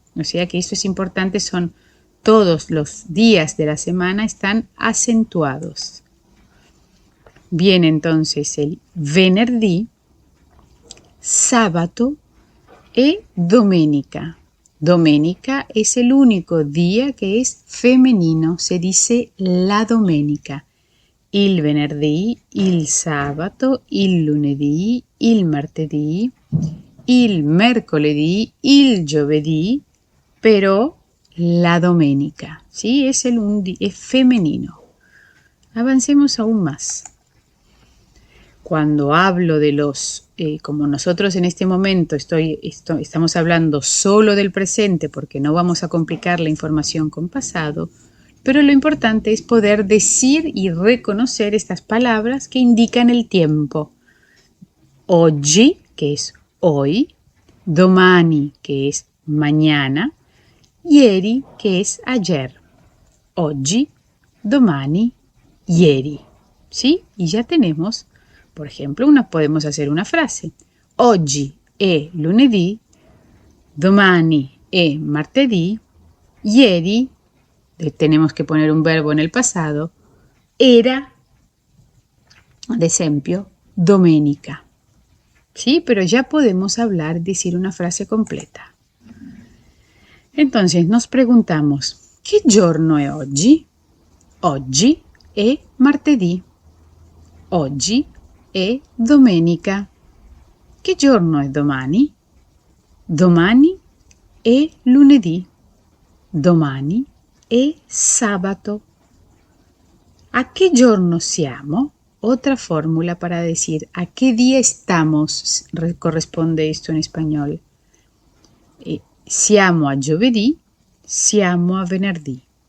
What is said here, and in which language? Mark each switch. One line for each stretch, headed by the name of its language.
Spanish: O sea que eso es importante, son todos los días de la semana están acentuados. Viene entonces el venerdì, sábado y domenica. Domenica es el único día que es femenino, se dice la domenica.
Italian: Il venerdì, il sabato, il lunedì, il martedì, il mercoledì, il giovedì,
Spanish: pero la domenica, ¿sí? Es femenino. Avancemos aún más. Cuando hablo de los, como nosotros en este momento estamos hablando solo del presente porque no vamos a complicar la información con pasado, pero lo importante es poder decir y reconocer estas palabras que indican el tiempo. Oggi, que es hoy, domani, que es mañana, ieri, que es ayer.
Italian: Oggi, domani, ieri. ¿Sí?
Spanish: Y ya tenemos, por ejemplo, podemos hacer una frase.
Italian: Oggi è lunedì, domani è martedì, ieri,
Spanish: tenemos que poner un verbo en el pasado,
Italian: era, ad esempio, domenica.
Spanish: ¿Sí? Pero ya podemos hablar, decir una frase completa. Entonces nos preguntamos, ¿qué
Italian: giorno è oggi? Oggi è martedì. Oggi è domenica. ¿Qué giorno è domani? Domani è lunedì. Domani è sabato.
Spanish: ¿A qué
Italian: giorno siamo?
Spanish: Otra fórmula para decir a qué día estamos corresponde esto en español.
Italian: Siamo a giovedì, siamo a venerdì.